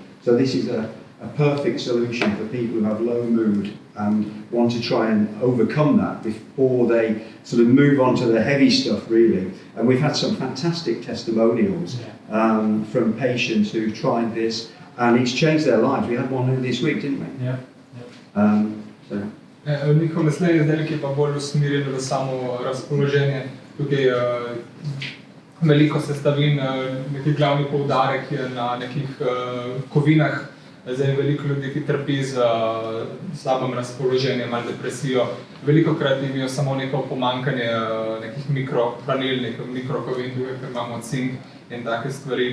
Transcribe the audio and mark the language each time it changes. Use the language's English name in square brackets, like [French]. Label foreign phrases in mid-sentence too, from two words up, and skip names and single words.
[English] So this is a perfect solution for people who have low mood and want to try and overcome that before they sort of move on to the heavy stuff, really. And we've had some fantastic testimonials from patients who've tried this, and it's changed their lives. We had one this week, didn't we? Yeah. [Slovenian] Njihov naslednji izdelek je pa bolj usmerjen v samo razpoloženje. Tukaj je veliko sestavin, neki glavni poudarek je na nekih kovinah. Zdaj veliko ljudi, ki trpi z slabim razpoloženjem ali depresijo, velikokrat imajo samo neko pomanjkanje nekih mikrohranil, nekih mikrokovin, ker imamo cink in take stvari.